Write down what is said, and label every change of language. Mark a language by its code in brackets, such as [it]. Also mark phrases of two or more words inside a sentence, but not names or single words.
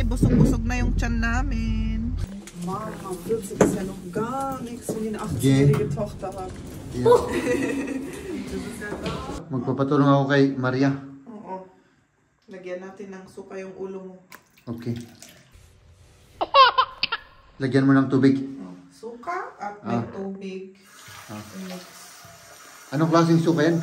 [tl] Busog-busog na yung tiyan namin. Mama, [de] das ist ja noch gar nichts, wenn ich eine 18-jährige Tochter habe. [en] Yeah. [tl] Magpapatulong ako kay Maria. Oo. Lagyan natin ng suka yung ulo mo. Okay. Lagyan mo ng tubig. Suka at may tubig. Mix. Anong klaseng suka yan?